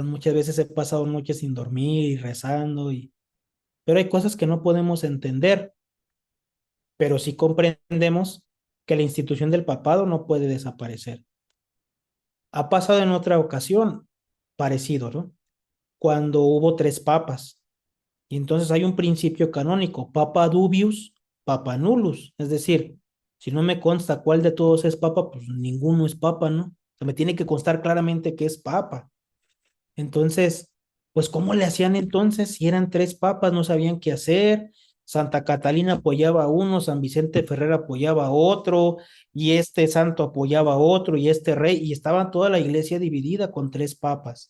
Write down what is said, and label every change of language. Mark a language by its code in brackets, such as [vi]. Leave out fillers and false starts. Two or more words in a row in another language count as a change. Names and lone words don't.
[es] Muchas veces he pasado noches sin dormir y rezando, pero hay cosas que no podemos entender, pero sí comprendemos que la institución del papado no puede desaparecer. Ha pasado en otra ocasión parecido, ¿no? Cuando hubo tres papas. Y entonces hay un principio canónico, [la] papa dubius, papa nullus. [es] Es decir, si no me consta cuál de todos es papa, pues ninguno es papa, ¿no? O sea, me tiene que constar claramente que es papa. Entonces, pues, ¿cómo le hacían entonces? Si eran tres papas, no sabían qué hacer. Santa Catalina apoyaba a uno, San Vicente Ferrer apoyaba a otro, y este santo apoyaba a otro, y este rey, y estaba toda la iglesia dividida con tres papas.